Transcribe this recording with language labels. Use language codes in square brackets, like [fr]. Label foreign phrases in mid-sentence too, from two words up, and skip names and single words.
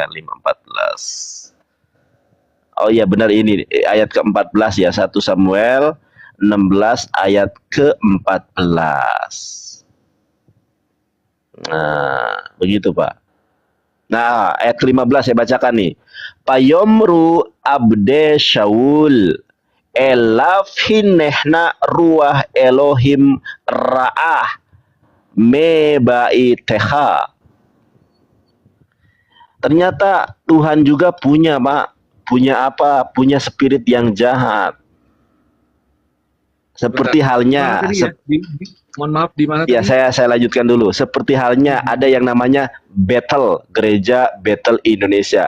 [id] 5:14. Oh iya benar, ini ayat ke-14 ya, 1 Samuel 16 ayat ke-14. Nah, begitu Pak. Nah, ayat ke-15 saya bacakan nih. [he] ויאמרו עבדי שאול אליו הנה נא רוח אלהים רעה מבעתך. [id] Ternyata Tuhan juga punya, Pak. Punya apa? Punya spirit yang jahat. Seperti Bentar. Mana halnya, tadi ya? Mohon maaf, di mana ya, tadi? saya lanjutkan dulu. Seperti halnya ada yang namanya Bethel, gereja Bethel Indonesia.